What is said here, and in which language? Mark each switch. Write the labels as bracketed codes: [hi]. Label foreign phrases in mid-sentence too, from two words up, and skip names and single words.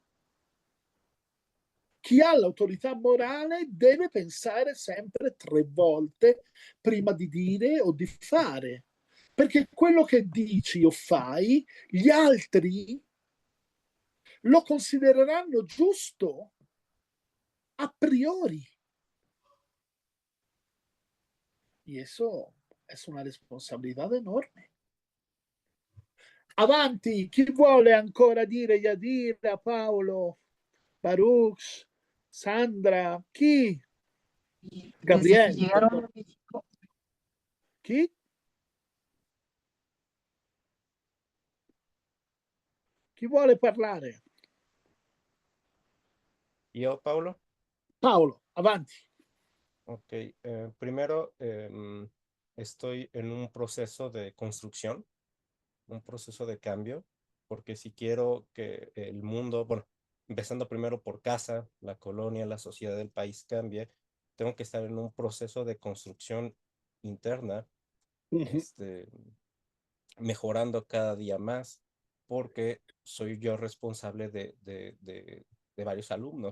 [it] Chi ha l'autorità morale deve pensare sempre 3 volte prima di dire o di fare, perché quello che dici o fai, gli altri lo considereranno giusto a priori. [es] Y eso es una responsabilità enorme. [it] Avanti, chi vuole ancora dire Yadira, Paolo, Baruch, Sandra, chi? [es] Desde que Gabriel, llegaron perdón. a México, [it] Chi? Chi vuole parlare? [es] Yo, Paulo. [it] Paolo, avanti. [es] Ok, primero estoy en un proceso de construcción, un proceso de cambio, porque si quiero que el mundo, bueno, empezando primero por casa, la colonia, la sociedad del país cambie, tengo que estar en un proceso de construcción interna, mejorando cada día más, porque soy yo responsable de varios alumnos.